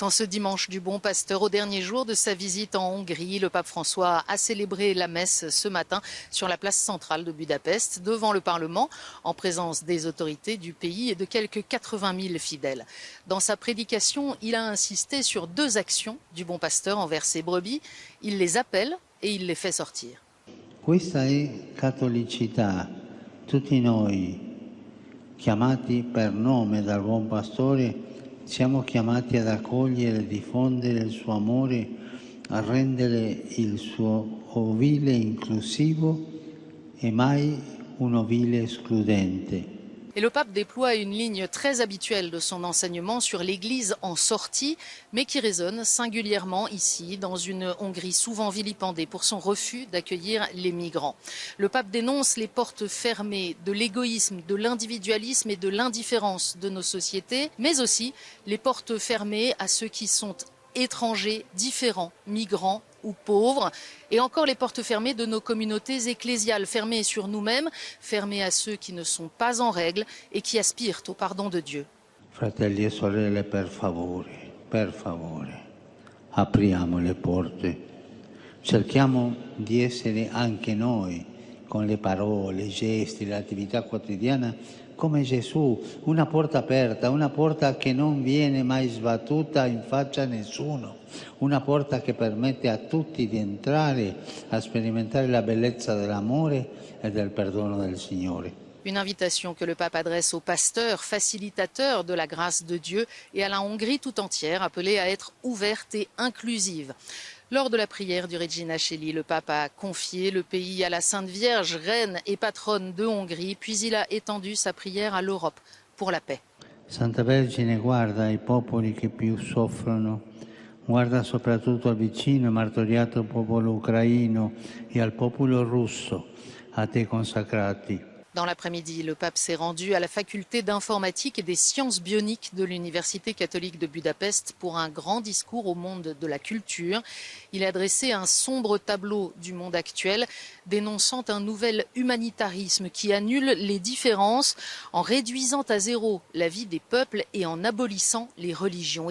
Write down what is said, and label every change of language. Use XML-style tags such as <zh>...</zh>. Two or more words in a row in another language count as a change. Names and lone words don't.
<fr>En ce dimanche du Bon Pasteur, au dernier jour de sa visite en Hongrie, le pape François a célébré la messe ce matin sur la place centrale de Budapest, devant le Parlement, en présence des autorités du pays et de quelques 80 000 fidèles. Dans sa prédication, il a insisté sur deux actions du Bon Pasteur envers ses brebis. Il les appelle et il les fait sortir.</fr> <it>Questa è cattolicità. Tutti noi, chiamati per nome dal Buon Pastore, siamo chiamati ad accogliere e diffondere il suo amore, a rendere il suo ovile inclusivo e mai un ovile escludente.</it> <fr>Et le pape déploie une ligne très habituelle de son enseignement sur l'Église en sortie, mais qui résonne singulièrement ici, dans une Hongrie souvent vilipendée pour son refus d'accueillir les migrants. Le pape dénonce les portes fermées de l'égoïsme, de l'individualisme et de l'indifférence de nos sociétés, mais aussi les portes fermées à ceux qui sont étrangers, différents, migrants ou pauvres, et encore les portes fermées de nos communautés ecclésiales, fermées sur nous-mêmes, fermées à ceux qui ne sont pas en règle et qui aspirent au pardon de Dieu.</fr> <it>Fratelli e sorelle, per favore, apriamo le porte. Cerchiamo di essere anche noi, con le parole, i gesti, l'attività quotidiana, come Gesù, una porta aperta, una porta che non viene mai sbattuta in faccia a nessuno, una porta che permette a tutti di entrare a sperimentare la bellezza dell'amore e del perdono del Signore.</it> <fr>Une invitation que le pape adresse aux pasteurs, facilitateurs de la grâce de Dieu, et à la Hongrie tout entière, appelée à être ouverte et inclusive. Lors de la prière du Regina Coeli, le pape a confié le pays à la Sainte Vierge, reine et patronne de Hongrie, puis il a étendu sa prière à l'Europe pour la paix.</fr> <it>Santa Vergine, guarda i popoli che più soffrono, guarda soprattutto al vicino e martoriato popolo ucraino e al popolo russo, a te consacrati.</it> <fr>Dans l'après-midi, le pape s'est rendu à la faculté d'informatique et des sciences bioniques de l'Université catholique de Budapest pour un grand discours au monde de la culture. Il a dressé un sombre tableau du monde actuel, dénonçant un nouvel humanitarisme qui annule les différences en réduisant à zéro la vie des peuples et en abolissant les religions.</fr>